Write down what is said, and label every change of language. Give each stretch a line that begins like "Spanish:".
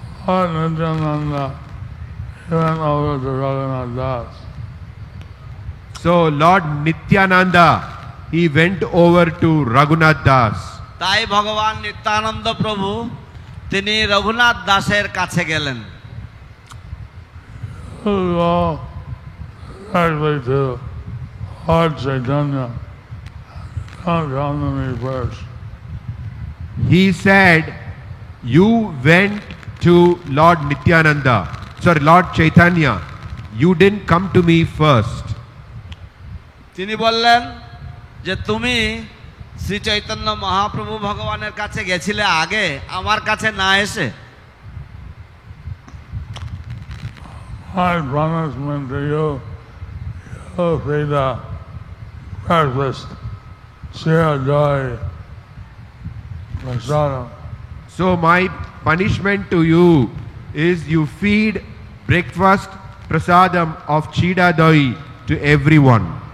English: Lord Nityananda, he went over to Raghunath Das. So Lord Nityananda, he went over to Raghunath Das.
Bangla: তাই ভগবান নিত্যানন্দ প্রভু তিনি রঘুনাথ দাসের কাছে গেলেন।
English: Go directly to Lord Chaitanya. Come to me first. He said, "You went to Lord Nityananda. Sorry, Lord Chaitanya. You didn't come to me first."
Bangla: তিনি বললেন যে তুমি শ্রী চৈতন্য মহাপ্রভু ভগবানের কাছে গেছিলে আগে, আমার কাছে না এসে।
English: my punishment to you, you feed the breakfast, Sira Joy, Prasadam. So my punishment to you is you feed breakfast prasadam of Chida Doi to everyone.